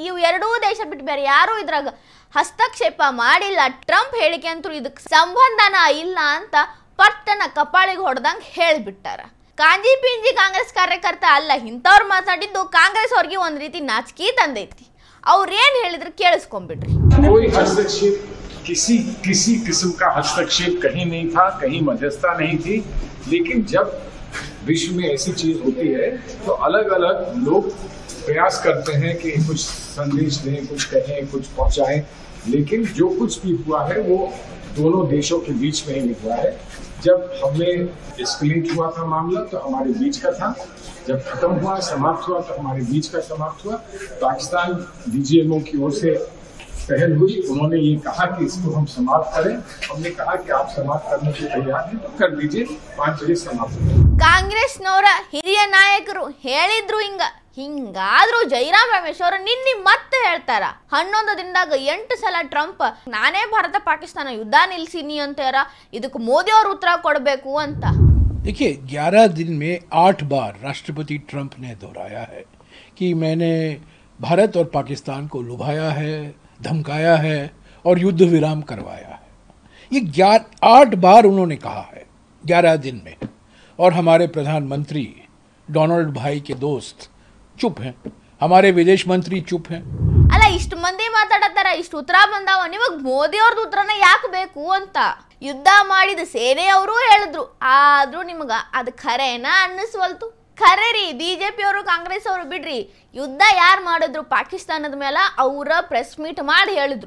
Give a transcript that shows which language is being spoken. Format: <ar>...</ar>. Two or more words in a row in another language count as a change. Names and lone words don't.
<kn>ಇವು 2 ದೇಶ ಬಿಟ್ಟು ಬೇರೆ ಯಾರೂ ಇದ್ರಾಗ ಹಸ್ತಕ್ಷೇಪ ಮಾಡಿಲ್ಲ. ಟ್ರಂಪ್ ಹೇಳಿಕೆ ಅಂತೂ ಇದಕ್ಕೆ ಸಂಬಂಧನ ಇಲ್ಲ ಅಂತ ಪಟ್ಟನ ಕಪಾಳಿಗೆ ಹೊಡೆದಂಗೆ ಹೇಳಿಬಿಟ್ಟಾರ. ಕಾಂಜಿ ಪಿಂಜಿ ಕಾಂಗ್ರೆಸ್ ಕಾರ್ಯಕರ್ತ ಅಲ್ಲ, ಇಂಥವ್ರು ಮಾತಾಡಿದ್ದು ಕಾಂಗ್ರೆಸ್ ಅವ್ರಿಗೆ ಒಂದು ರೀತಿ ನಾಚಿಕೆ ತಂದೈತಿ. ಅವ್ರೇನು ಹೇಳಿದ್ರು ಕೇಳಿಸ್ಕೊಂಡ್ಬಿಡ್ರಿ.</kn> <hi>किसी किस्म का हस्तक्षेप कहीं नहीं था, कहीं मध्यस्थता नहीं थी. लेकिन जब विश्व में ऐसी चीज होती है तो अलग अलग लोग प्रयास करते हैं कि कुछ संदेश दें, कुछ कहें, कुछ पहुंचाएं. लेकिन जो कुछ भी हुआ है वो दोनों देशों के बीच में ही हुआ है. जब हमें एस्केलेट हुआ था मामला तो हमारे बीच का था, जब खत्म हुआ, समाप्त हुआ तो हमारे बीच का समाप्त हुआ. पाकिस्तान DGMO की ओर से पहल हुई, उन्होंने ये कहा कि इसको हम समाप्त करें. हमने कहा कि आप समाप्त करने के तैयार हैं तो कर दीजिए, 5 बजे समाप्त करें.</hi> <kn>ಕಾಂಗ್ರೆಸ್ನವರ ಹಿರಿಯ ನಾಯಕರು ಹೇಳಿದ್ರು ಹಿಂಗಾದ್ರೂ ಜೈರಾಮ್ ರಮೇಶ್ ಅವರು ನಿನ್ನೆ ಮತ್ತೆ ಹೇಳ್ತಾರ, 11 ದಿನದಾಗ 8 ಸಲ ಟ್ರಂಪ್ ನಾನೇ ಭಾರತ ಪಾಕಿಸ್ತಾನ ಯುದ್ಧ ನಿಲ್ಸಿನಿ ಅಂತಾರ, ಇದಕ್ಕೆ ಮೋದಿ ಅವರು ಉತ್ತರ ಕೊಡಬೇಕು ಅಂತ.</kn> <hi>देखिए 11 दिन में 8 बार राष्ट्रपति ट्रंप ने दोहराया है कि मैंने भारत और पाकिस्तान को लुभाया है, धमकाया है और युद्ध विराम करवाया है। ये 8 बार उन्होंने कहा है 11 दिन में। और हमारे प्रधानमंत्री डोनाल्ड भाई के दोस्त चुप हैं, हमारे विदेश मंत्री चुप हैं।</hi> <kn>ಅಲ್ಲ, ಇಷ್ಟು ಮಂದಿ ಮಾತಾಡತ್ತಾರ, ಇಷ್ಟು ಉತ್ತರ ಬಂದಾವ, ನಿಮಗೆ ಮೋದಿ ಅವ್ರದ್ದು ಉತ್ತರನ ಯಾಕೆ ಬೇಕು ಅಂತ. ಯುದ್ಧ ಮಾಡಿದ ಸೇನೆಯವರು ಹೇಳಿದ್ರು, ಆದ್ರೂ ನಿಮ್ಗೆ ಅದು ಖರೇನಾ ಅನ್ನಿಸ್ವಲ್ತು. ಖರೆ ರೀ, ಬಿಜೆಪಿ ಅವರು ಕಾಂಗ್ರೆಸ್ ಅವರು ಬಿಡ್ರಿ, ಯುದ್ಧ ಯಾರು ಮಾಡಿದ್ರು ಪಾಕಿಸ್ತಾನದ ಮೇಲೆ, ಅವರ</kn> <en>press meet</en> <kn>ಮಾಡಿ ಹೇಳಿದ್ರು.</kn>